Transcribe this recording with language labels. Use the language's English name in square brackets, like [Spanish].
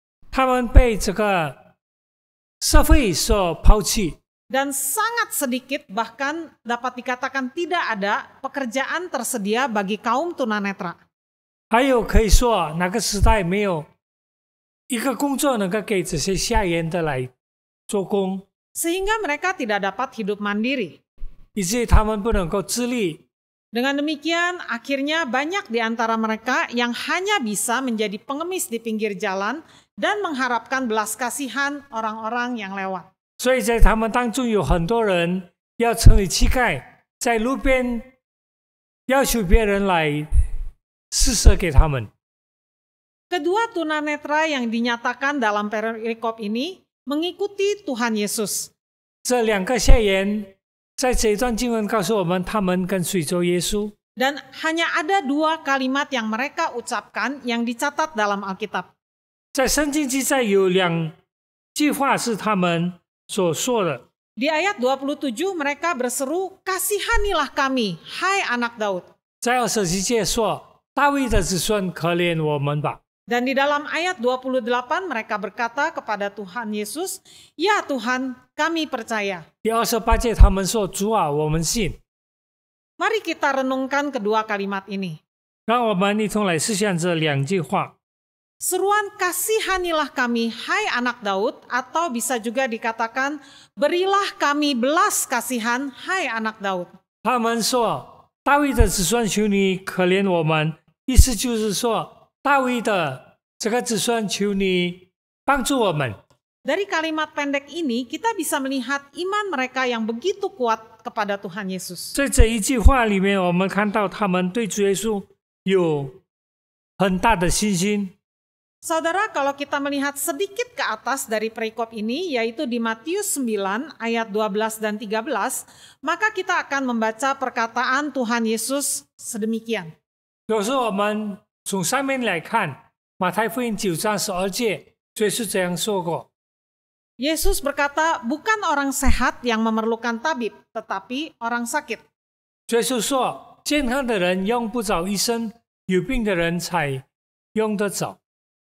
[Chinese] 他们被这个社会所抛弃， [Indonesian] Dan sangat sedikit, bahkan dapat dikatakan tidak ada pekerjaan tersedia bagi kaum tunanetra. [Chinese] 还有可以说那个时代没有一个工作能够给这些瞎眼的来做工， [Indonesian] Sehingga mereka tidak dapat hidup mandiri. [Chinese] 以至于他们不能够自立。 [Indonesian] Dengan demikian, akhirnya banyak di antara mereka yang hanya bisa menjadi pengemis di pinggir jalan dan mengharapkan belas kasihan orang-orang yang lewat. [Chinese] 所以在他们当中有很多人要成为乞丐，在路边要求别人来施舍给他们。 [Indonesian] Kedua tunanetra yang dinyatakan dalam perikop ini mengikuti Tuhan Yesus. [Chinese] 这2个瞎眼在这一段经文告诉我们，他们跟随着耶稣。 [Indonesian] Dan hanya ada 2 kalimat yang mereka ucapkan yang dicatat dalam Alkitab. [Chinese] 在圣经记载有2句话是他们所说的。 [Indonesian] Di ayat 27 mereka berseru, "Kasihanilah kami, hai anak Daud." [Chinese] 在27节说：“大卫的子孙，可怜我们吧。” [Indonesian] Dan di dalam ayat 28 mereka berkata kepada Tuhan Yesus, "Ya Tuhan, kami percaya." [Chinese] 第28节他们说：“主啊，我们信。” [Indonesian] Mari kita renungkan kedua kalimat ini. [Chinese] 让我们一同来思想这2句话。 [Indonesian] Seruan kasihanilah kami, hai anak Daud, atau bisa juga dikatakan berilah kami belas kasihan, hai anak Daud. [Chinese] 他们说：“大卫的子孙，求你可怜我们。” 意思就是说，大卫的这个子孙，求你帮助我们。 [Indonesian] Dari kalimat pendek ini kita bisa melihat iman mereka yang begitu kuat kepada Tuhan Yesus. [Chinese] 在这一句话里面，我们看到他们对主耶稣有很大的信心。 [Indonesian] Saudara, kalau kita melihat sedikit ke atas dari perikop ini, yaitu di Matius 9 ayat 12 dan 13, maka kita akan membaca perkataan Tuhan Yesus sedemikian. [Chinese] 有时候我们从上面来看，马太福音9章12节，主耶稣这样说过。 [Indonesian] Yesus berkata, bukan orang sehat yang memerlukan tabib, tetapi orang sakit. [Chinese] 主耶稣说：“健康的人用不着医生，有病的人才用得着。”